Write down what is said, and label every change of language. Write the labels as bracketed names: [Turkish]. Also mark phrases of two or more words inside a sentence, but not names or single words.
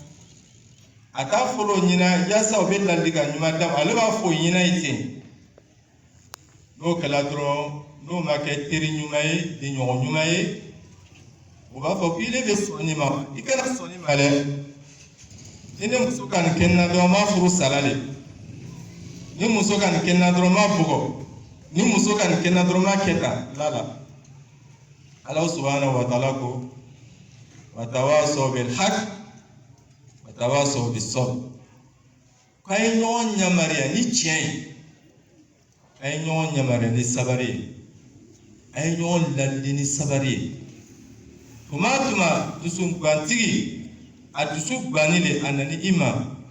[Bambara] a t'a fɔlɔ ɲɛna yaasa u bɛ ladilikan ɲuman d'a ma ale b'a fɔ o ɲɛna ye ten n'o kɛla dɔrɔn n'o ma kɛ teri ɲuman ye denɲɔgɔn ɲuman ye o b'a fɔ k'i de bɛ sɔn nin ma i kana sɔn nin ma dɛ ni ne muso ka nin kɛ n na dɔrɔn n b'a furu sala de ni muso ka nin kɛ n na dɔrɔn n b'a bugɔ ni muso ka nin kɛ n na dɔrɔn n b'a kɛ tan la [Arabic] الله سبحانه وتعالى [Bambara] ko [Arabic] وتواصوا بالحق وتواصوا بالصبر [Bambara] k'a ye ɲɔgɔn yamaruya ni tiɲɛ ye a ye ɲɔgɔn yamaruya ni sabari ye a ye ɲɔgɔn ladili ni sabari ye tuma o tuma dusugantigi a dusu ganni le a nani i ma